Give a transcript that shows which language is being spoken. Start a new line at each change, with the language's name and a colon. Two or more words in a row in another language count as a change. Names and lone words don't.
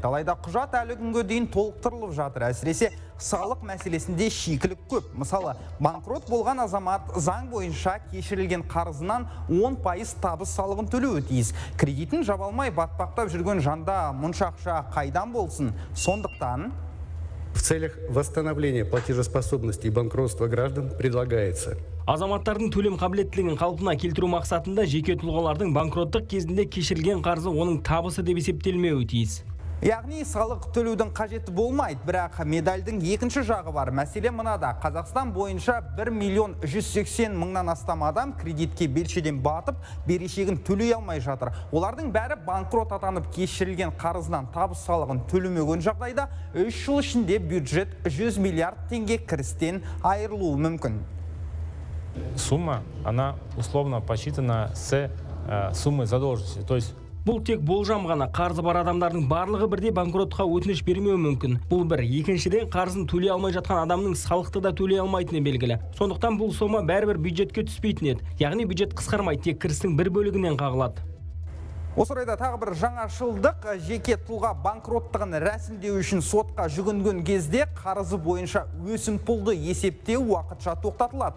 Kazakh: Алайда құжат әлі күнге дейін толықтырылып жатыр. Әсіресе салық мәселесінде шикілік көп. Мысалы, банкрот болған азамат заң бойынша кешірілген қарызынан 10% табыс салығын төлеуі тиіс. Кредитін жаба алмай батпақтап жүрген жанда мұнша ақша қайдан болсын? Сондықтан
Russian: в целях восстановления платежеспособности и банкротства граждан предлагается
Kazakh: азаматтардың төлем қабілеттілігін қалпына келтіру мақсатында жеке тұлғалардың банкроттық кезінде кешірілген қарызы оның табысы деп есептелмеуі тиіс. Яғни салық төлеудің қажеті болмайды, бірақ медальдің екінші жағы бар. Мәселе мынада: Қазақстан бойынша 1.180.000-нан астам адам кредитке белшеден батып, берешегін төлей алмай жатыр. Олардың бәрі банкрот атанып кешірілген қарызынан табыс салығын төлемеген жағдайда 3 жыл ішінде бюджет 100 миллиард теңге кірістен айырылуы мүмкін.
Russian: Сумма, она условно посчитана с суммы задолженности. То есть
Kazakh: бұл тек болжам ғана. Қарызы бар адамдардың барлығы бірдей банкротқа өтініш бермеуі мүмкін. Бұл бір. Екіншіден, қарызын төлей алмай жатқан адамның салықты да төлей алмайтыны белгілі. Сондықтан бұл сома бәрібір бюджетке түспейтін еді. Яғни бюджет қысқармайды, тек кірістің бір бөлігінен қағылады. Осы орайда тағы бір жаңашылдық: жеке тұлға банкроттығын рәсімдеу үшін сотқа жүгінген кезде қарызы бойынша өсімпұлды есептеу уақытша тоқтатылады.